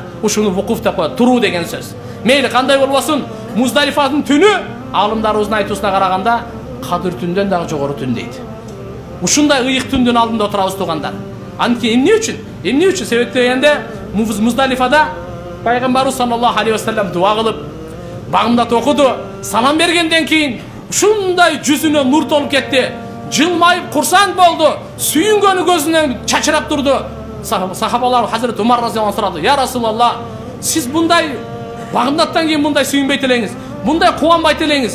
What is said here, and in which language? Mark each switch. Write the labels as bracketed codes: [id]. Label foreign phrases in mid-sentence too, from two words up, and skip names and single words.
[ky] Ушуну вукуф деп коет, туруу деген сөз. Мейли кандай болбосун, Muzdalifадын түнү алымдарыбыздын айтуусуна караганда Кадыр түндөн дагы жогору түн дейт. Ушундай ыйык түндүн алдында отурабыз тугандар. Анткени эмне үчүн? Эмне үчүн? Себеп дегенде Muzdalifada Пайгамбарыбыз [ar] صلى الله عليه وسلم [ky] дуа кылып, багымдат окуду, салам бергенден кийин ушундай жүзүнө нур толуп кетти. Жылмайып курсант болду, сүйүнгөнү көзүнөн чачырап турду. Сахабалар Хазрет Умар разияллаху сурады: [ar] "يا رسول الله, [ky] сиз мындай багымдаттан кийин мындай сүйүнбөйт элеңиз, мындай кубанбайт элеңиз.